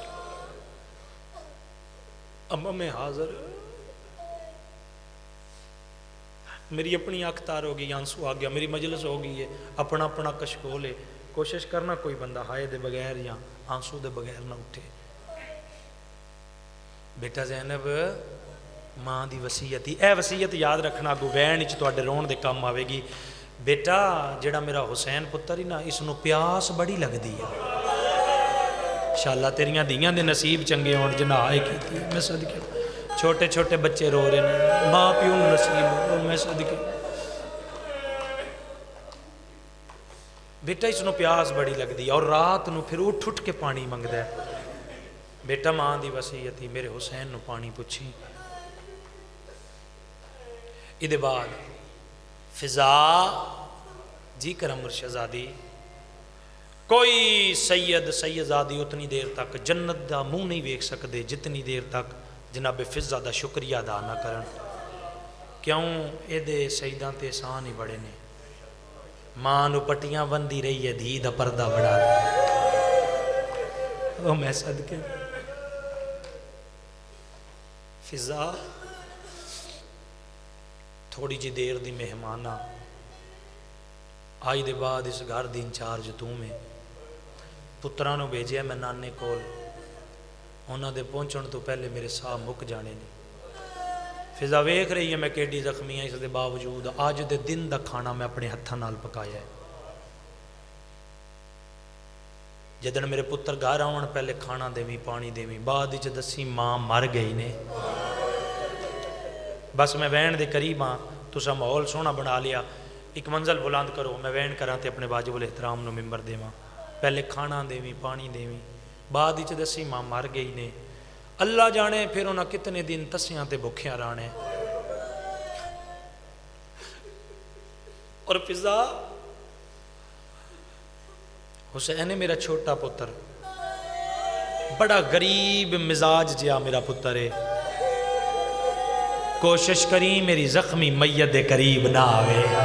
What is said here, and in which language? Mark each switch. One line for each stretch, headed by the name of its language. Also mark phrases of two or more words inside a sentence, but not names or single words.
Punjabi: اما میں حاضر میری اپنی آنکھ تار ہو گئی، آنسو آ گیا، میری مجلس ہو گئی ہے، اپنا اپنا کشکول ہے. کوشش کرنا کوئی بندہ ہائے دے بغیر یا آنسو دے بغیر نہ اٹھے. بیٹا زینب ماں دی وصیت ہی اے وصیت یاد رکھنا، اگو وین وچ تواڈے رون دے کام آوے گی. بیٹا جڑا میرا حسین پتر ہی نا، اس نو پیاس بڑی لگدی ہے. انشاءاللہ تیریاں دیاں دے نصیب چنگے ہون جنا آئے کیتی. میں صدقے چھوٹے چھوٹے بچے رو رہے ہیں، ماں پیو نو نصیب ہو. میں صدقے بیٹا اس نو پیاس بڑی لگدی ہے، اور رات نو پھر اٹھ اٹھ کے پانی منگدا ہے. بیٹا ماں دی وصیت ہی میرے حسین نو پانی پچھی. ادھے بعد فضا جی کرم مرشدزادی، کوئی سید سیدزادی اتنی دیر تک جنت دا منہ نہیں ویکھ سکدے جتنی دیر تک جناب فضا دا شکریہ ادا نہ کرن. کیوں؟ اے دے سیداں تے احسان ہی بڑے نے. ماں نو پٹیاں بندی رہی ہے، دھی دا پردہ بڑا. او میں صدقے فضا تھوڑی جی دیر دی مہمانہ آئی دے بعد اس گھر دی انچارج تو میں پتران نو بھیجیا میں نانے کول. انہاں دے پہنچن تو پہلے میرے ساہ مک جانے نے. فضا ویکھ رہی ہے میں کیڈی زخمی ہاں، اس دے باوجود آج دے دن دا کھانا میں اپنے ہتھاں نال پکایا ہے. جدن میرے پتر گھر آون پہلے کھانا دیویں پانی دیویں، بعد وچ دسی ماں مر گئی نے. بس میں وین دے قریب ہاں، تسا ماحول سونا بنا لیا. ایک منزل بلند کرو، میں وین کراں تے اپنے واجب الاحترام نو ممبر دیواں. پہلے کھانا دیویں پانی دیویں، بعد وچ دسی ماں مر گئی نے. اللہ جانے پھر انہاں کتنے دن تسیاں تے بھکھیاں رانے. اور فضا حسین میرا چھوٹا پتر بڑا غریب مزاج جیا میرا پتر ہے. کوشش کری میری زخمی میت دے قریب نہ آوے.